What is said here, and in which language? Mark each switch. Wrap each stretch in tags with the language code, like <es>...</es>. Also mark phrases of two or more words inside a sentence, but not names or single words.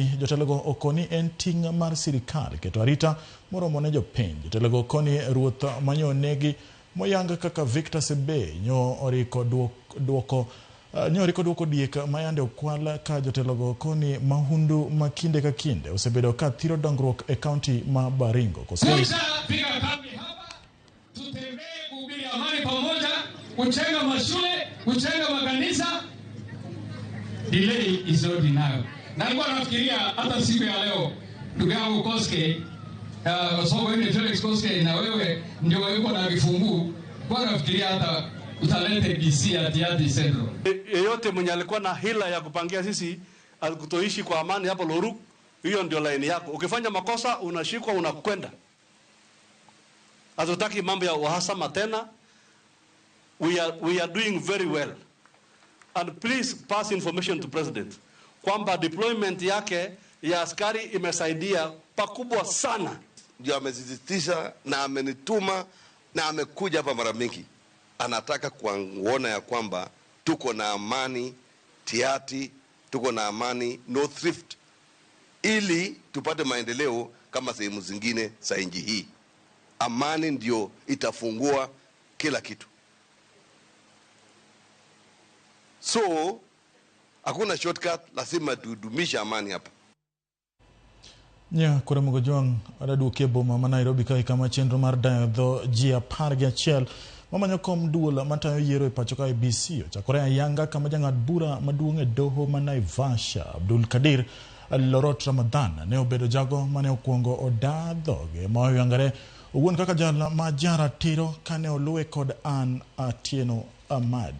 <luo>Jotelogo okoni en ting' mar sirikal keto arita moromo ne jopiny. Jotelogo okoni ruoth manyo negi moyang kaka Victor Sebe nyo oriko duoko Nyori koduoko diek mayande okwal ka jotelogo koni mahundu makinde ka kinde osebedo ka thiro dongruok e kaunti ma Baringo.</luo> <sw>Piga kambi hapa, tutembee kuhubiri amani pamoja, kujenga mashule, kujenga makanisa.</sw> <en>Delay is not denial.</en> <sw>Na nilikuwa nafikiria hata siku ya leo ndugu yangu Koske, somo ile Felix Koske na wewe ndio wako na vifungu, kwa nafikiria hata utalete DC ati Central. Yeyote mwenye alikuwa na hila ya kupangia sisi kutoishi kwa amani hapo Loruk, hiyo ndio laini yako. Ukifanya makosa unashikwa unakwenda. Hatutaki mambo ya uhasama tena.</sw> <en>We are doing very well. And please pass information to President</en> <sw>kwamba deployment yake ya askari imesaidia pakubwa sana. Ndio amesisitiza na amenituma na amekuja hapa mara mingi. Anataka kuona ya kwamba tuko na amani Tiati, tuko na amani North Rift, ili tupate maendeleo kama sehemu zingine za nchi hii. Amani ndio itafungua kila kitu. So hakuna shortcut, lazima tudumisha amani hapa.</sw> <luo>Nya kura mugojong adaduoke boma ma Nairobi kai kama chenro mar dayo dho ji 11 mamanyo kom duola matayo yiero e pacho ka BC ochakore ayanga kama jang'ad bura maduong' e doho ma Naivasha Abdul Kadir Lorot Ramadhan ne obedo jago mane okuongo odadhoge ma oyangare owuon kaka jal ma jara tiro kane oluwe kod An Atieno Amadi.</luo>